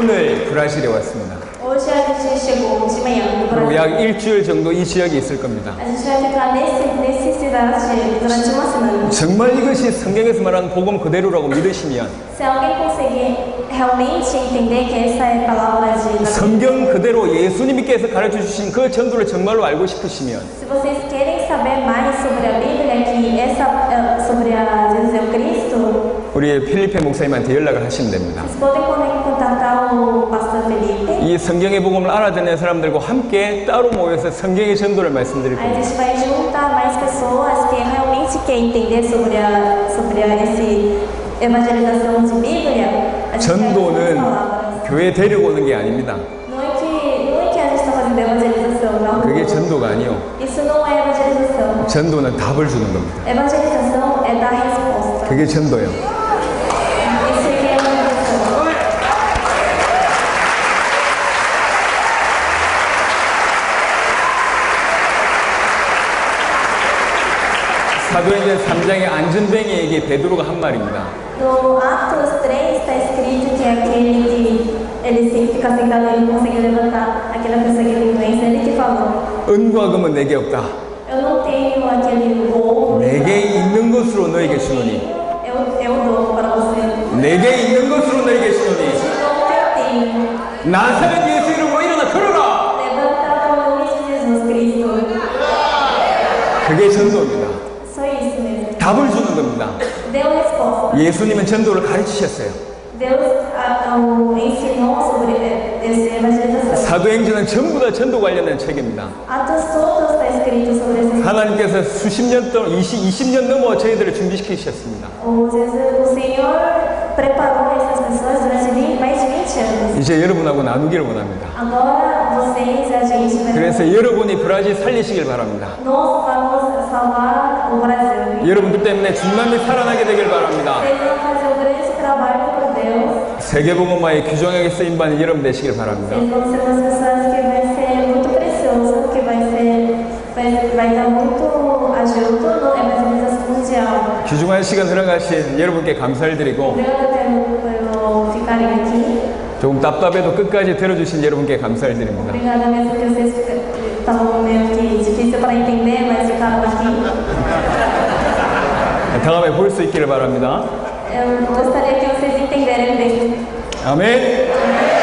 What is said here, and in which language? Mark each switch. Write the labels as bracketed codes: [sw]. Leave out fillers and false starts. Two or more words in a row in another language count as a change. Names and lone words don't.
[ko] 오늘 브라질에 왔습니다. [pt] Hoje a gente chegou de manhã no [ko] 그리고 [pt] Brasil. [ko] 약 일주일 정도 이 지역에 있을 겁니다. [pt] A gente vai ficar nesse cidade durante uma semana. [ko] 정말 이것이 성경에서 말하는 복음 그대로라고 믿으시면 [pt] Se alguém conseguir realmente entender que essa é a palavra de [ko] 성경 그대로 예수님께서 가르쳐 주신 그 전도를 정말로 알고 싶으시면 [pt] Se vocês querem saber mais sobre a Bíblia, que sobre a Jesus é o Cristo, [ko] 우리 필리페 목사님한테 연락을 하시면 됩니다. [pt] vocês podem contatar o pastor Felipe. [ko] 이 성경의 복음을 알아듣는 사람들과 함께 따로 모여서 성경의 전도를 말씀드릴 [pt] Aí a [ko] 겁니다. [pt] gente vai juntar mais pessoas que realmente querem entender sobre esse evangelização de Bíblia. A gente vai [ko] 전도는 [pt] usar palavras. [ko] 교회 데리고 오는 게 아닙니다. [pt] Não é que a gente está fazendo evangelização, não. [ko] 그게 전도가 아니요. [pt] Isso não é evangelização. [ko] 전도는 답을 주는 겁니다. [pt] Evangelização é dar resposta. [ko] 그게 전도예요. [pt] Isso aqui é evangelização. [ko] 사도행전 3장의 안전뱅이에게 베드로가 한 말입니다. [pt] No Atos 3 está escrito que aquele que ele fica sentado e não consegue levantar, aquela pessoa que tem doença, ele que falou: [ko] 은과 금은 내게 없다. [pt] Eu não tenho aquele ouro, [ko] 내게 있는 것으로 너에게 주노니. [pt] eu dou para você. [ko] 내게 있는 것으로 너에게 주노니. [pt] Não que eu tenho. [ko] 나사렛 예수 이름으로 일어나 걸어라. [pt] Levanta o nome de Jesus Cristo. [ko] 그게 전도입니다. [pt] Só isso mesmo. [ko] 답을 주는 겁니다. [pt] Deu resposta. [ko] 예수님은 전도를 가르치셨어요. [pt] Deus ensinou sobre essa evangelização. [ko] 사도행전은 전부 다 전도 관련된 책입니다. [pt] Atos todos está escrito sobre essa. [ko] 하나님께서 수십 년 동안 20년 넘어 저희들을 준비시키셨습니다. [pt] O Senhor preparou essas pessoas durante mais de 20 anos. [ko] 이제 여러분하고 나누기를 원합니다. [pt] Agora vocês, a gente vai. [ko] 그래서 여러분이 브라질 살리시길 바랍니다. [pt] Nós vamos salvar o Brasil. [ko] 여러분들 때문에 중남미 살아나게 되길 바랍니다. [pt] Vocês vão fazer um grande trabalho por Deus. [ko] 세계복음화의 규정하게 쓰임받는 여러분 되시길 바랍니다. [pt] Vocês vão ser umas pessoas que vai ser muito precioso, que vai dar muito ajuda no evangelização mundial. [ko] 귀중한 시간 허락하신 여러분께 감사를 드리고 [pt] Obrigada por ficarem aqui. [ko] 조금 답답해도 끝까지 들어주신 여러분께 감사를 드립니다. [pt] Obrigada mesmo que vocês estavam meio que difícil para entender, mas ficaram aqui. [ko] 다음에 볼 수 있기를 바랍니다. [pt] Eu gostaria que vocês entenderem bem. [ko] 아멘.